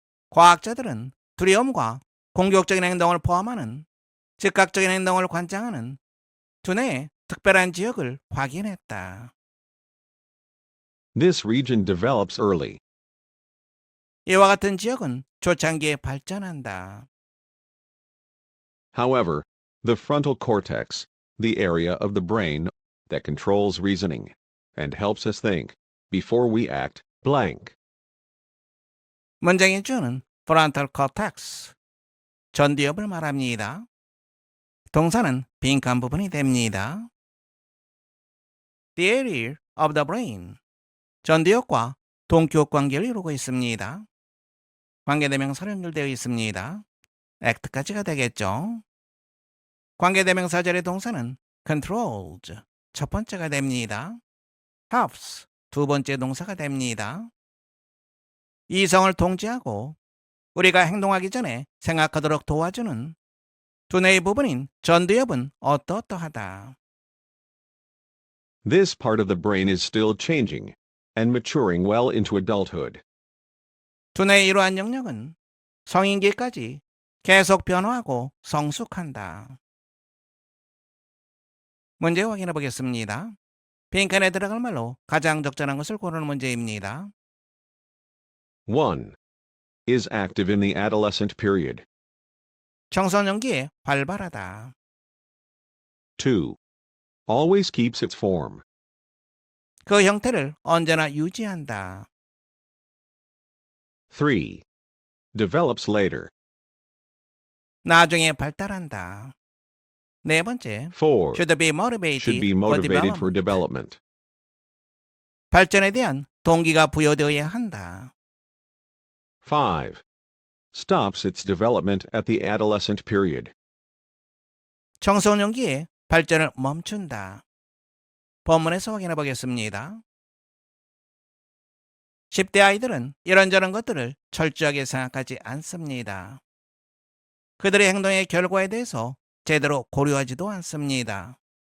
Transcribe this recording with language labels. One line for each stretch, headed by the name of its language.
Korean: 과학자들은 두려움과 공격적인 행동을 포함하는 즉각적인 행동을 관장하는 두뇌의 특별한 지역을 확인했다.
English: This region develops early.
Korean: 이와 같은 지역은 초창기에 발전한다.
English: However, the frontal cortex, the area of the brain that controls reasoning and helps us think before we act, blank.
Korean: 문장의 주어는 frontal cortex, 전두엽을 말합니다. 동사는 빈칸 부분이 됩니다.
English: The area of the brain,
Korean: 전두엽과 동기업 관계를 이루고 있습니다. 관계대명사로 연결되어 있습니다. act까지가 되겠죠. 관계대명사절의 동사는 controls, 첫 번째가 됩니다. helps, 두 번째 동사가 됩니다. 이성을 통제하고 우리가 행동하기 전에 생각하도록 도와주는 두뇌의 부분인 전두엽은 어떠어떠하다.
English: This part of the brain is still changing and maturing well into adulthood.
Korean: 두뇌의 이러한 영역은 성인기까지 계속 변화하고 성숙한다. 문제 확인해 보겠습니다. 빈칸에 들어갈 말로 가장 적절한 것을 고르는 문제입니다. 1.
English: Is active in the adolescent period.
Korean: 청소년기에 활발하다.
English: 2. Always keeps its form.
Korean: 그 형태를 언제나 유지한다.
English: 3. Develops later.
Korean: 나중에 발달한다. 네 번째, 4.
English: should be motivated, Should be for motivated development. for development.
Korean: 발전에 대한 동기가 부여되어야 한다. 5.
English: Stops its development at the adolescent period.
Korean: 청소년기에 발전을 멈춘다. 본문에서 확인해 보겠습니다. 10대 아이들은 이런저런 것들을 철저하게 생각하지 않습니다. 그들의 행동의 결과에 대해서 제대로 고려하지도 않습니다.